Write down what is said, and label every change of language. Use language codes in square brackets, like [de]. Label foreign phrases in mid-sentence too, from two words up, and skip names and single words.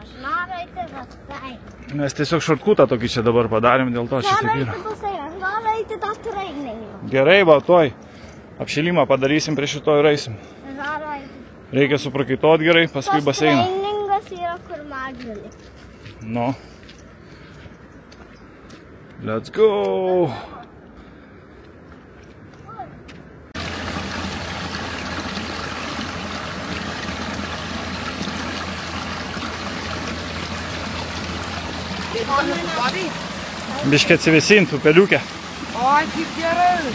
[lt] Mes tiesiog šortkutą tokį čia dabar padarėm, dėl to čia taip yra. Noriu eiti tą treningą. Gerai, va, toj. Apšilimą padarysim, prie šito ir eisim. Noriu eiti. Reikia suprakaituot gerai, paskui baseiną. Treningas yra kur mažulį. [en] No. Let's go! [lt] Biškį atsivėsintų peliukę. O, kaip gerai.